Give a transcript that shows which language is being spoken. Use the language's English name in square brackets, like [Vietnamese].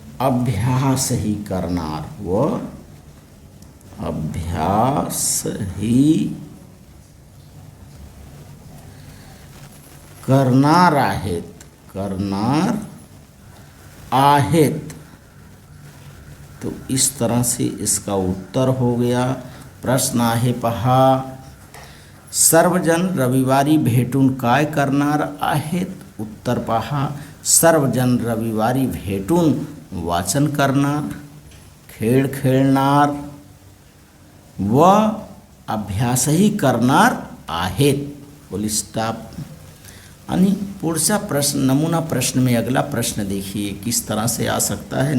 [Marathi] अभ्यास ही करणार, व अभ्यास ही करणार आहेत, करणार आहेत। [Hindi] तो इस तरह से इसका उत्तर हो गया। [Marathi] प्रश्न आहे पहा सर्वजन रविवारी भेटून काय करणार आहेत, उत्तर पहा सर्वजन रविवारी भेटून वाचन करणार, खेळ खेळणार व अभ्यासही करणार आहेत। [English] Full stop. [Marathi] आणि पुढचा प्रश्न, [Hindi] नमूना प्रश्न में अगला प्रश्न देखिए किस तरह से आ सकता है।